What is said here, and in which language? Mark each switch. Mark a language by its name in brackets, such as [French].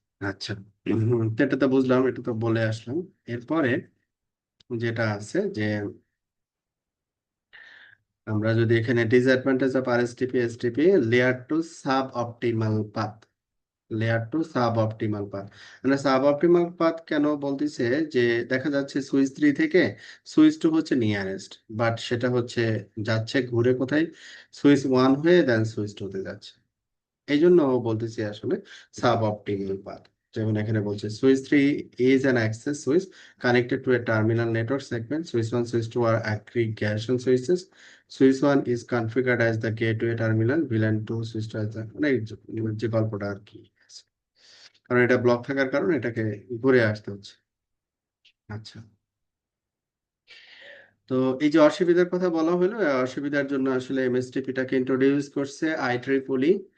[Bangla] আচ্ছা, তো এটা তো বুঝলাম, এটা তো বলে আসলাম। এরপরে যেটা আছে যে আমরা যদি এখানে disadvantage of আরএসটিপি STP, layer two sub optimal path, layer two sub optimal path. মানে সাব অপটিমাল পাথ কেন বলতেছে, যে দেখা যাচ্ছে সুইচ 3 থেকে সুইচ 2 হচ্ছে নিয়ারেস্ট, বাট সেটা হচ্ছে যাচ্ছে ঘুরে কোথায়, সুইচ 1 হয়ে দেন সুইচ 2 তে যাচ্ছে। এই জন্য বলতেছি আসলে সাব অপটিমাল পাথ। যেমন এখানে বলছে [English] Switch 3 is an access switch connected to a terminal network segment. Switch 1, switch 2 are aggregation switches. Switch 1 is configured as the gateway terminal, VLAN 2 switch as the, [Bangla] মানে এই যে গল্পটা আর কি, কারণ এটা ব্লক থাকার কারণে এটাকে ঘুরে আসতে হচ্ছে। আচ্ছা, তো এই যে অসুবিধার কথা বলা হলো, এই অসুবিধার জন্য আসলে এমএসটিপি টাকে ইন্ট্রোডিউস করছে আইট্রিপলি।